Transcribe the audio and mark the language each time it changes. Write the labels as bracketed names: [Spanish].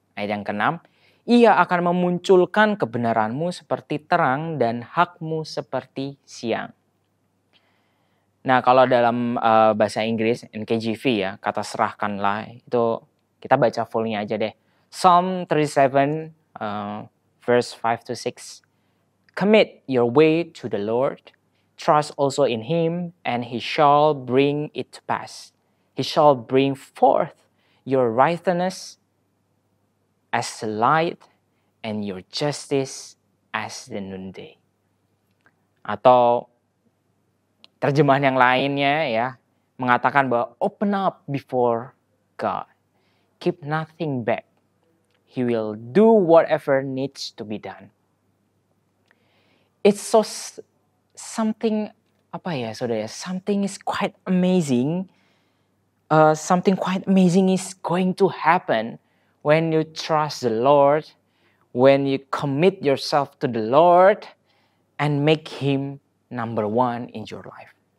[Indonesian] Ayat yang keenam, ia akan memunculkan kebenaranmu seperti terang dan hakmu seperti siang. Nah, kalau dalam bahasa Inggris, NKJV ya, kata serahkanlah, itu kita baca fullnya aja deh. [English] Psalm 37, verse 5 to 6. Commit your way to the Lord, trust also in him, and he shall bring it to pass. He shall bring forth your righteousness as the light, and your justice as the noonday. [Indonesian] Atau terjemahan yang lainnya ya, mengatakan bahwa [English] open up before God. Keep nothing back. He will do whatever needs to be done. It's so something, [Indonesian] apa ya saudara, [English] something is quite amazing. Something quite amazing is going to happen when you trust the Lord, when you commit yourself to the Lord and make him number one in your life.